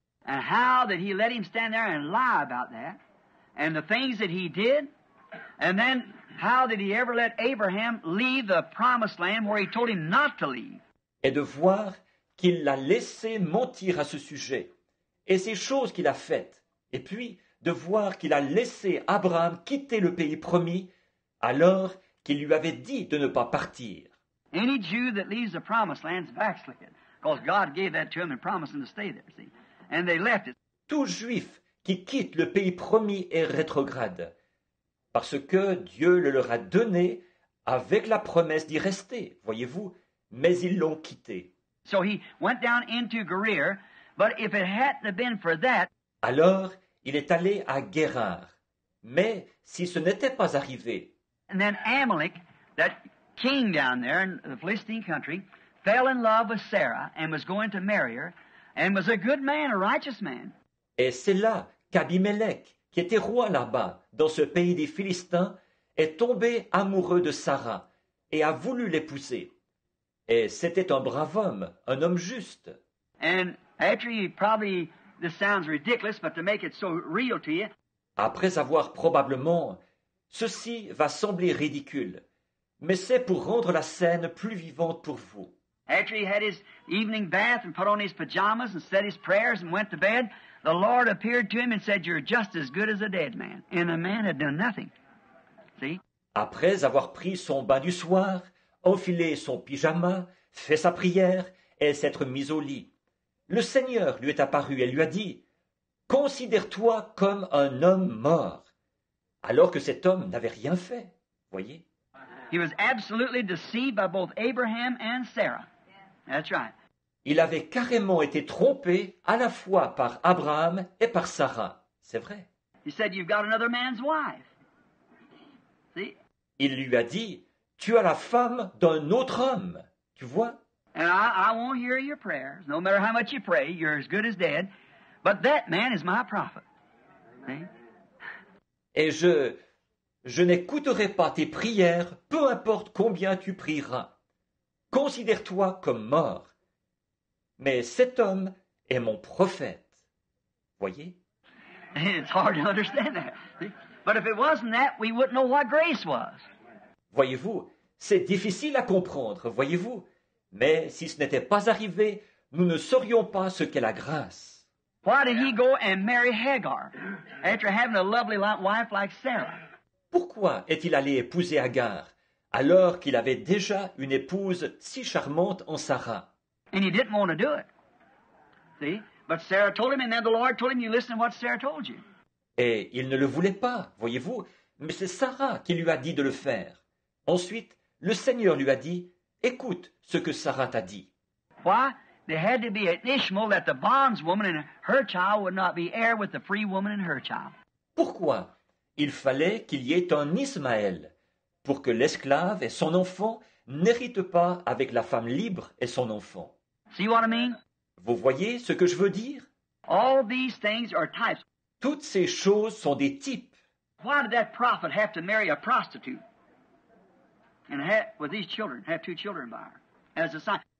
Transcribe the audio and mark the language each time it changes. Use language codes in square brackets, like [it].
[en] And how did he let him stand there and lie about that? And the things that he did? And then how did he ever let Abraham leave the promised land where he told him not to leave? [fr] Et de voir qu'il l'a laissé mentir à ce sujet, et ces choses qu'il a faites, et puis de voir qu'il a laissé Abraham quitter le pays promis alors qu'il lui avait dit de ne pas partir. [en] Any Jew that leaves the promised land is backslid, because God gave that to him and promised him to stay there, see? And they left it. [fr] Tout juif qui quitte le pays promis est rétrograde, parce que Dieu le leur a donné avec la promesse d'y rester, voyez-vous, mais ils l'ont quitté. [en] So he went down into Gerar, but if it hadn't have been for that, [fr] Alors, il est allé à Guérar. Mais si ce n'était pas arrivé, [en] and then Amalek, that king down there in the Philistine country, fell in love with Sarah and was going to marry her, and was a good man, a righteous man. [fr] et c'est là qu'Abimélec, qui était roi là-bas, dans ce pays des Philistins, est tombé amoureux de Sarah et a voulu l'épouser. Et c'était un brave homme, un homme juste. [en] And after he probably, this sounds ridiculous, but to make it so real to you, [fr] Après avoir probablement, ceci va sembler ridicule, mais c'est pour rendre la scène plus vivante pour vous. [en] after he had his evening bath and put on his pajamas and said his prayers and went to bed, the Lord appeared to him and said, "You're just as good as a dead man." And the man had done nothing. See? [fr] Après avoir pris son bain du soir, enfilé son pyjama, fait sa prière et s'être mis au lit, le Seigneur lui est apparu et lui a dit « Considère-toi comme un homme mort », alors que cet homme n'avait rien fait, voyez. [en] He was absolutely deceived by both Abraham and Sarah. That's right. [fr] Il avait carrément été trompé à la fois par Abraham et par Sarah, c'est vrai. [en] He said, "You've got another man's wife." See? [fr] Il lui a dit « Tu as la femme d'un autre homme », tu vois. [en] And I won't hear your prayers. No matter how much you pray, you're as good as dead. But that man is my prophet. See? [fr] Et je n'écouterai pas tes prières, peu importe combien tu prieras. Considère-toi comme mort. Mais cet homme est mon prophète. Voyez? [en] It's hard to understand that. See? But if it wasn't that, we wouldn't know what grace was. [fr] Voyez-vous, c'est difficile à comprendre, voyez-vous. Mais si ce n'était pas arrivé, nous ne saurions pas ce qu'est la grâce. [en] Why did he go and marry Hagar after having a lovely wife like Sarah? [fr] Pourquoi est-il allé épouser Agar, alors qu'il avait déjà une épouse si charmante en Sarah? [en] And he didn't want to do it. See? But Sarah told him, and then the Lord told him, you listen to what Sarah told you. [fr] Et il ne le voulait pas, voyez-vous, mais c'est Sarah qui lui a dit de le faire. Ensuite, le Seigneur lui a dit, écoute ce que Sarah t'a dit. [en] Why? There had to be an Ishmael that the bondswoman and her child would not be heir with the free woman and her child. [fr] Pourquoi? Il fallait qu'il y ait un Ismaël, pour que l'esclave et son enfant n'héritent pas avec la femme libre et son enfant. [en] See what I mean? [fr] Vous voyez ce que je veux dire? [en] All these things are types. [fr] Toutes ces choses sont des types. [en] Why did that prophet have to marry a prostitute and with these children, have two children by her as a sign?